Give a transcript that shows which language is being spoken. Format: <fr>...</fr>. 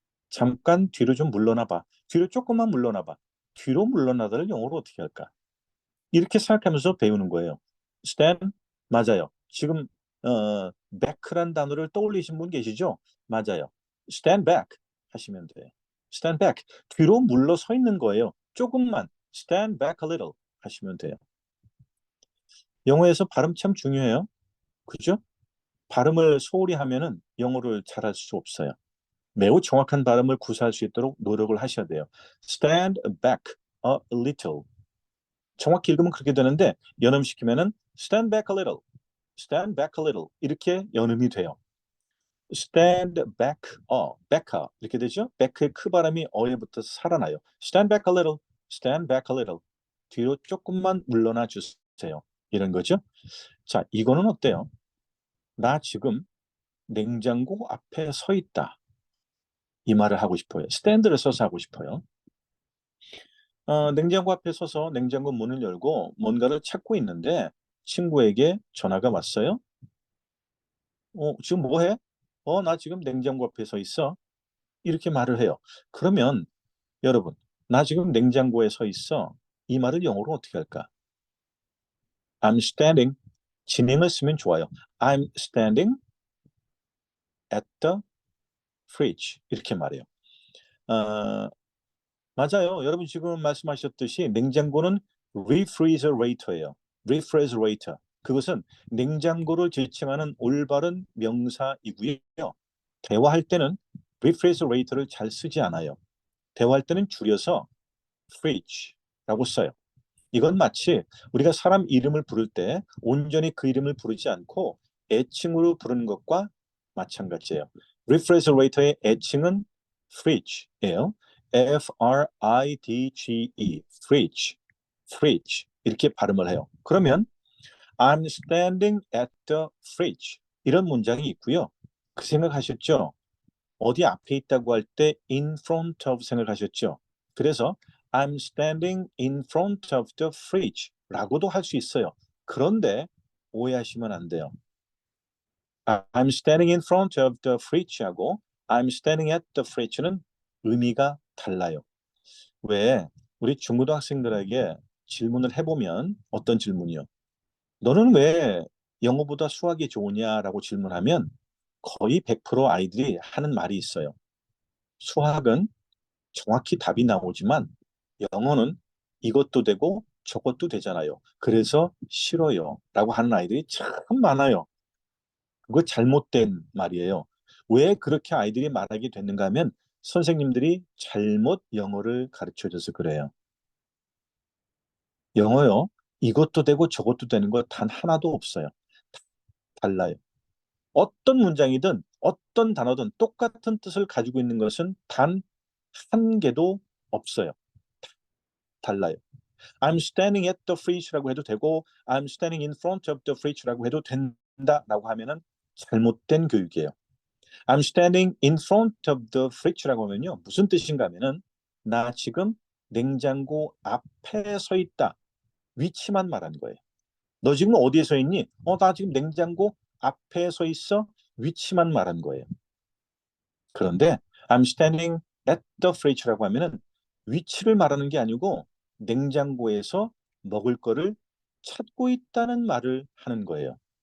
<ko>잠깐 뒤로 좀 물러나 봐. 뒤로 조금만 물러나 봐. 뒤로 물러나다를 영어로 어떻게 할까? 이렇게 생각하면서 배우는 거예요. stand 맞아요. 지금 back란 단어를 떠올리신 분 계시죠? 맞아요.</ko> <en>stand back</en> <ko>하시면 돼요. stand back 뒤로 물러서 있는 거예요. 조금만</ko> <en>stand back a little</en> <ko>하시면 돼요. 영어에서 발음 참 중요해요. 그죠? 발음을 소홀히 하면은 영어를 잘할 수 없어요. 매우 정확한 발음을 구사할 수 있도록 노력을 하셔야 돼요.</ko> <en>stand back a little</en> <ko>정확히 읽으면 그렇게 되는데 연음시키면은 stand back a little, stand back a little 이렇게 연음이 돼요.</ko> <en>stand back, back</en> <ko>이렇게 되죠. back의 크 발음이 어에 붙어서 살아나요.</ko> <en>stand back a little, stand back a little</en> <ko>뒤로 조금만 물러나 주세요. 이런 거죠. 자, 이거는 어때요? 나 지금 냉장고 앞에 서 있다. 이 말을 하고 싶어요. stand를 써서 하고 싶어요. 냉장고 앞에 서서 냉장고 문을 열고 뭔가를 찾고 있는데 친구에게 전화가 왔어요. 지금 뭐 해? 나 지금 냉장고 앞에 서 있어. 이렇게 말을 해요. 그러면 여러분, 나 지금 냉장고에 서 있어. 이 말을 영어로 어떻게 할까?</ko> <en>I'm standing.</en> <ko>진행을 쓰면 좋아요.</ko> <en>I'm standing at the fridge.</en> <ko>이렇게 말해요. 어, 맞아요. 여러분 지금 말씀하셨듯이 냉장고는 refrigerator예요.</ko> <en>refrigerator.</en> <ko>그것은 냉장고를 지칭하는 올바른 명사이고요. 대화할 때는 refrigerator를 잘 쓰지 않아요. 대화할 때는 줄여서 fridge라고 써요. 이건 마치 우리가 사람 이름을 부를 때 온전히 그 이름을 부르지 않고 애칭으로 부르는 것과 마찬가지예요. refrigerator의 애칭은 fridge예요.</ko> <en>F-R-I-D-G-E, fridge, fridge 이렇게 발음을 해요.</en> <ko>그러면</ko> <en>I'm standing at the fridge</en> <ko>이런 문장이 있고요. 그 생각하셨죠? 어디 앞에 있다고 할 때 in front of 생각하셨죠? 그래서</ko> <en>I'm standing in front of the fridge</en> <ko>라고도 할 수 있어요. 그런데 오해하시면 안 돼요.</ko> <en>I'm standing in front of the fridge</en> <ko>하고</ko> <en>I'm standing at the fridge</en> <ko>는 의미가 달라요. 왜 우리 중고등학생들에게 질문을 해보면 어떤 질문이요? 너는 왜 영어보다 수학이 좋으냐라고 질문하면 거의 100% 아이들이 하는 말이 있어요. 수학은 정확히 답이 나오지만 영어는 이것도 되고 저것도 되잖아요. 그래서 싫어요. 라고 하는 아이들이 참 많아요. 그거 잘못된 말이에요. 왜 그렇게 아이들이 말하게 됐는가 하면 선생님들이 잘못 영어를 가르쳐 줘서 그래요. 영어요. 이것도 되고 저것도 되는 거 단 하나도 없어요. 달라요. 어떤 문장이든 어떤 단어든 똑같은 뜻을 가지고 있는 것은 단 한 개도 없어요. 달라요.</ko> <en>I'm standing at the fridge</en> <ko>라고 해도 되고</ko> <en>I'm standing in front of the fridge</en> <ko>라고 해도 된다라고 하면은 잘못된 교육이에요.</ko> <en>I'm standing in front of the fridge</en> <ko>라고 하면요. 무슨 뜻인가 하면은 나 지금 냉장고 앞에 서 있다. 위치만 말하는 거예요. 너 지금 어디에 서 있니? 나 지금 냉장고 앞에 서 있어. 위치만 말하는 거예요. 그런데</ko> <en>I'm standing at the fridge</en> <ko>라고 하면은 위치를 말하는 게 아니고 냉장고에서 먹을 거를 찾고 있다는 말을 하는 거예요.</ko>